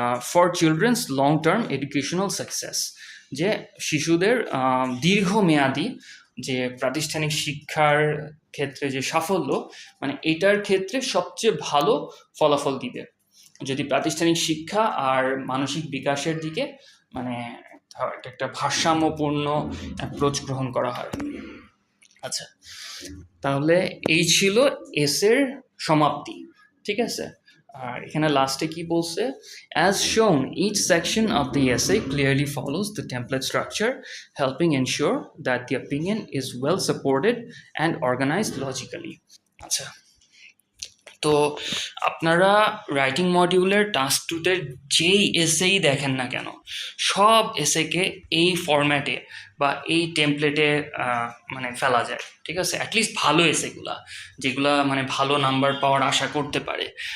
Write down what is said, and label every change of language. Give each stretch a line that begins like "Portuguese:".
English: for children's long term educational success,
Bangla: যে শিশুদের দীর্ঘমেয়াদী যে প্রাতিষ্ঠানিক শিক্ষার ক্ষেত্রে যে সাফল্য, মানে এটার ক্ষেত্রে সবচেয়ে ভালো ফলাফল দিবে যদি প্রাতিষ্ঠানিক শিক্ষা আর মানসিক বিকাশের দিকে মানে একটা ভারসাম্যপূর্ণ অ্যাপ্রোচ গ্রহণ করা হয়। আচ্ছা, তাহলে এই ছিল এসের সমাপ্তি, ঠিক আছে। আর এখানে লাস্টে কি বলছে?
English: As shown, each section of the essay clearly follows the template structure, helping ensure that the opinion is well supported and organized logically. আচ্ছা,
Bangla: তো আপনারা রাইটিং মডিউলের টাস্ক টুতে যেই এসেই দেখেন না কেন, সব এসেকে এই ফরম্যাটে বা এই টেমপ্লেটে মানে ফেলা যায়, ঠিক আছে? অ্যাটলিস্ট ভালো এসেগুলা, যেগুলা মানে ভালো নাম্বার পাওয়ার আশা করতে পারে।